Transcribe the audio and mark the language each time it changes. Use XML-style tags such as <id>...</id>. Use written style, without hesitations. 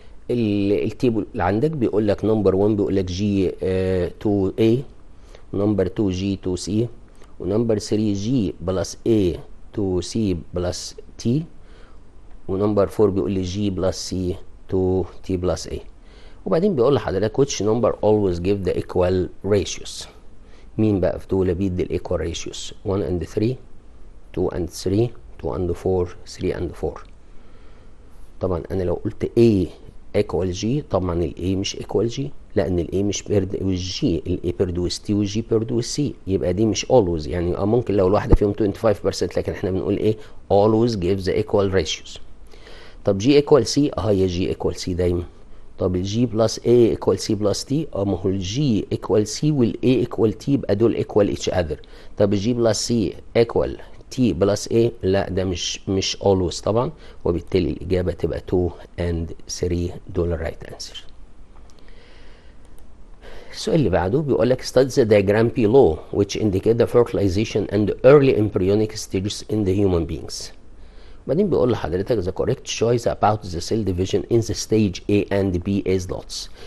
<ar>التيبل اللي عندك بيقول لك نمبر 1 بيقول لك G to A، ونمبر 2 G to C، ونمبر 3 G plus A to C plus T، ونمبر 4 بيقول لي G plus C to T plus A. وبعدين بيقول لحضرتك</ar> <en>which number always give the equal ratios.</en> <ar>مين بقى في دول بيدي الايكوال ريشيوز؟ 1 and 3، 2 and 3، 2 and 4، 3 and 4. طبعا انا لو قلت A equal G طبعا ال A مش equal G، لان ال A مش</ar> <en>paired with G،</en> <ar>ال A</ar> <en>paired with T</en> <ar>وال G paired with C، يبقى دي مش always. يعني ممكن لو الواحده فيهم 25% لكن احنا بنقول ايه؟</ar> <en>always give the equal ratios.</en> <ar>طب G equal C هي G equal C دايما. طب ال G plus A equal C plus T ما هو ال G equal C وال A equal T يبقى دول</ar> <en>equal each other.</en> <ar>طب ال G plus C equal T plus A لا ده مش always طبعا، وبالتالي الإجابة تبقى 2 and 3 دول الرايت انسر. السؤال اللي بعده بيقول لك</ar> <en>study the diagram below which indicate the fertilization and early embryonic stages in the human beings.</en> <ar>بعدين بيقول لحضرتك</ar> <en>the correct choice about the cell division in the stage A and B is dots.</en>